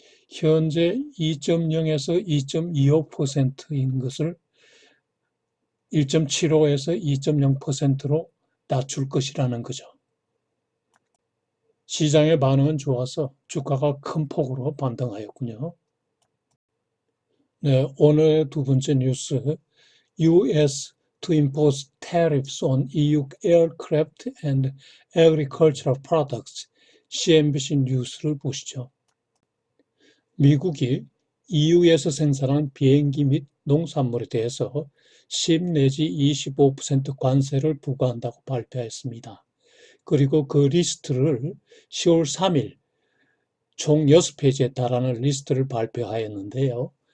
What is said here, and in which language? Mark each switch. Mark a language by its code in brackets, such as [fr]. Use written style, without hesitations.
[ko] 현재 2.0에서 2.25%인 것을 1.75에서 2.0%로 낮출 것이라는 거죠. 시장의 반응은 좋아서 주가가 큰 폭으로 반등하였군요. 네, 오늘의 두 번째 뉴스. [en] US to impose tariffs on EU aircraft and agricultural products. [ko] CNBC 뉴스를 보시죠. 미국이 EU에서 생산한 비행기 및 농산물에 대해서 10 내지 25% 관세를 부과한다고 발표했습니다. 그리고 그 리스트를 10월 3일 총 6페이지에 달하는 리스트를 발표하였는데요.